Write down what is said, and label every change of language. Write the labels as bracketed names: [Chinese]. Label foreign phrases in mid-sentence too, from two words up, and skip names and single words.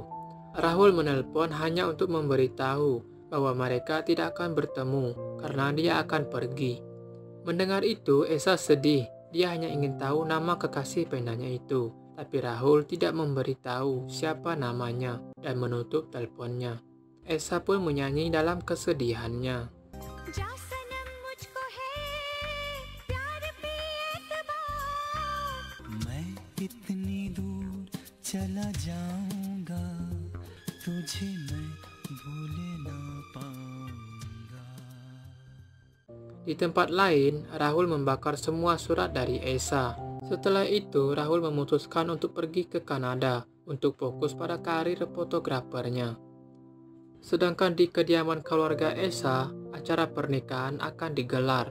[Indonesian] Rahul menelpon hanya untuk memberitahu bahwa mereka tidak akan bertemu karena dia akan pergi. Mendengar itu, Esa sedih. Dia hanya ingin tahu nama kekasih penanya itu. Tapi Rahul tidak memberitahu siapa namanya dan menutup teleponnya. Esa pun menyanyi dalam kesedihannya. [Hindi] चला जाऊंगा तुझे मैं भूल ना पाऊंगा. [Indonesian] Di tempat lain, Rahul membakar semua surat dari Esa. Setelah itu, Rahul memutuskan untuk pergi ke Kanada untuk fokus pada karir fotografernya. Sedangkan di kediaman keluarga Esa, acara pernikahan akan digelar.